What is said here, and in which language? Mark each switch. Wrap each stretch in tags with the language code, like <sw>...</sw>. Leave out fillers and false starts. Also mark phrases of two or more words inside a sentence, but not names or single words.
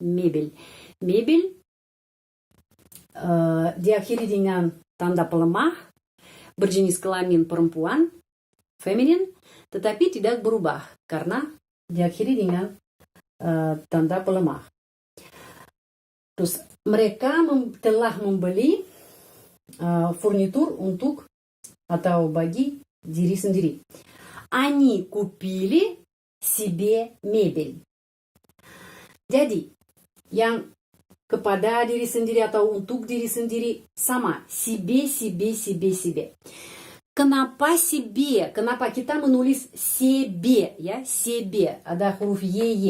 <id>Diakhiri dengan tanda pelemah, berjenis kelamin perempuan, feminin, tetapi tidak berubah karena diakhiri dengan tanda pelemah. Terus mereka telah membeli furnitur untuk atau bagi diri sendiri.</id> <ru>Они купили себе мебель.</ru> <id>Jadi, yang kepada diri sendiri atau untuk diri sendiri sama. Себе. Kenapa себе? Kenapa kita menulis себе? Ya, себе. Ada huruf ye.</id>